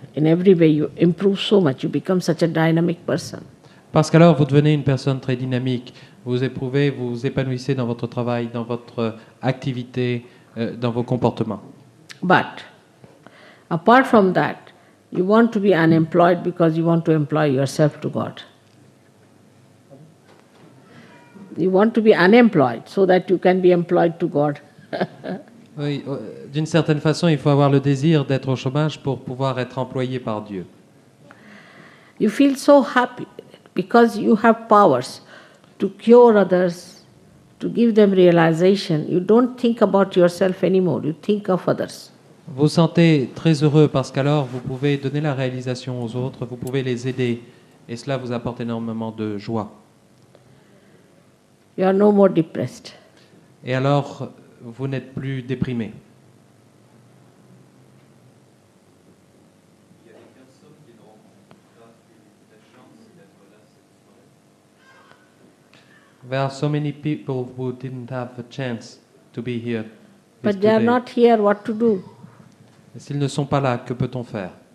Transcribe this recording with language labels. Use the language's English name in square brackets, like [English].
[English] In every way you improve so much. You become such a dynamic person. [French] Parce qu'alors vous devenez une personne très dynamique. Vous éprouvez, vous vous épanouissez dans votre travail, dans votre activité, dans vos comportements. [English] But apart from that, you want to be unemployed because you want to employ yourself to God. You want to be unemployed so that you can be employed to God. [French] Oui, d'une certaine façon, il faut avoir le désir d'être au chômage pour pouvoir être employé par Dieu. [English] You feel so happy because you have powers to cure others, to give them realization. You don't think about yourself anymore, you think of others. [French] Vous vous sentez très heureux parce qu'alors vous pouvez donner la réalisation aux autres, vous pouvez les aider et cela vous apporte énormément de joie. [English] You are no more depressed. [French] Et alors vous n'êtes plus déprimé. [English] There are so many people who didn't have a chance to be here. But they are not here, what to do? [French] Et s'ils ne sont pas là, que peut-on faire?